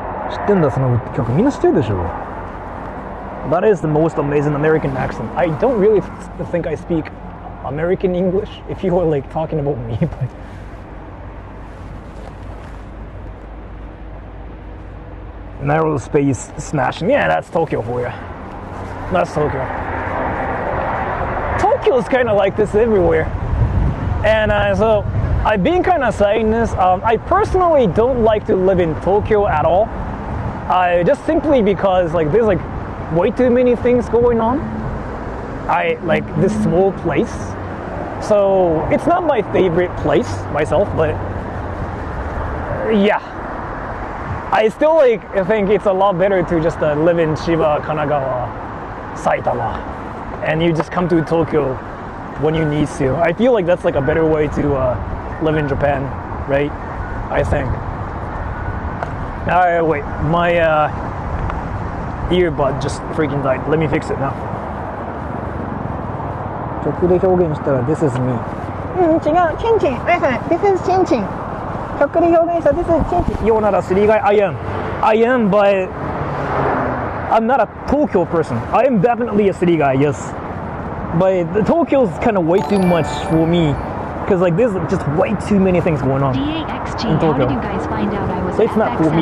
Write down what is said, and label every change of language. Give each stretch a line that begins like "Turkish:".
Japanese: 知ってんだその曲みんな知ってるでしょ
English: That is the most amazing American accent. I don't really think I speak American English if you were like talking about me, but narrow space smashing. Yeah, that's Tokyo for you. That's Tokyo. Tokyo is kind of like this everywhere. And so I've been kind of saying this. I personally don't like to live in Tokyo at all. Just simply because like there's like way too many things going on. I like this small place. So it's not my favorite place myself, but yeah. I still like think it's a lot better to just live in Chiba, Kanagawa, Saitama, and you just come to Tokyo when you need to. I feel like that's like a better way to live in Japan, right? I think. Alright, wait, my earbud just freaking died. Let me fix it now.
Japanese: 直で表現したら
English: This is me.
Japanese: 違う、チンチン。あやさん、
English: This is
Japanese: チンチン。直で表現した This is チンチン。
English: You're not a city guy? I am, but I'm not a Tokyo person. I am definitely a city guy, yes. But the Tokyo's kind of way too much for me. Because like there's just way too many things going on DAXG, in Tokyo. how did you guys find out I was It's not for me.